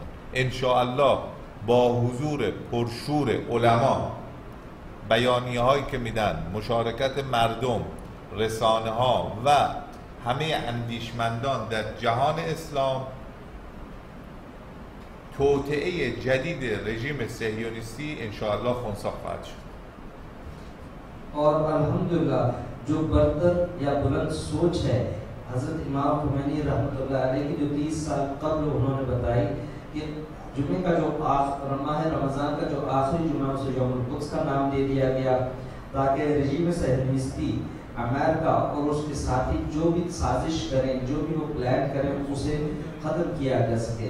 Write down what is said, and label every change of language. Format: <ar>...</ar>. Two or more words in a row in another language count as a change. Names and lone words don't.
<fa>انشاءالله با حضور پرشور علما، بیانیه هایی که میدن، مشارکت مردم، رسانه ها و همه اندیشمندان در جهان اسلام، توطئه جدید رژیم صهیونیستی انشاءالله خنثی خواهد شد.</fa> <ur>اور الحمدللہ جو برتر یا بلند سوچ ہے حضرت امام خمینی رحمۃ اللہ علیہ کی جو 30 سال قبل انہوں نے بتائی کہ جمعے کا جو ماہ رمضان کا جو آخری جمعہ اسے یوم القدس کا نام دے دیا گیا، تاکہ</ur> <fa>رژیم صهیونیستی</fa> <ur>امریکہ اور اس کے ساتھی جو بھی سازش کریں، جو بھی وہ پلان کریں، اسے ختم کیا جا سکے.</ur>